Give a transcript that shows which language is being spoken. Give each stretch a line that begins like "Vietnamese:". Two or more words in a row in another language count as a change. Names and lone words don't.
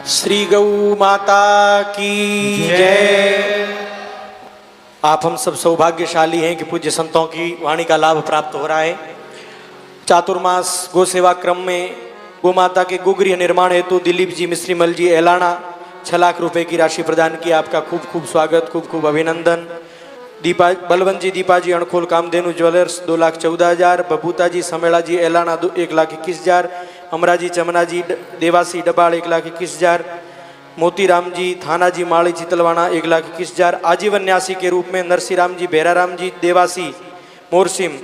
Hindi: श्री गौ माता की जय। आप हम सब सौभाग्यशाली हैं कि पूज्य संतों की वाणी का लाभ प्राप्त हो रहा है। चातुर्मास गो सेवा क्रम में गो माता के गोगृह निर्माण हेतु दिलीप जी मिश्रीमल जी एलाना 6 लाख रुपए की राशि प्रदान की। आपका खूब खूब स्वागत, खूब खूब अभिनंदन। दीपा बलवंत जी दीपा जी अणखोल कामधेनु ज्वेलर्स 2,14,000। बबूता जी समेला जी एलाना 1,21,000। अमरा जी चमना जी देवासी डबाड़ 1,21,000। मोतीराम जी थाना जी माड़ी चितलवाना 1,21,000। आजीवन न्यासी के रूप में नरसीराम जी बेराराम जी देवासी मोरसिम।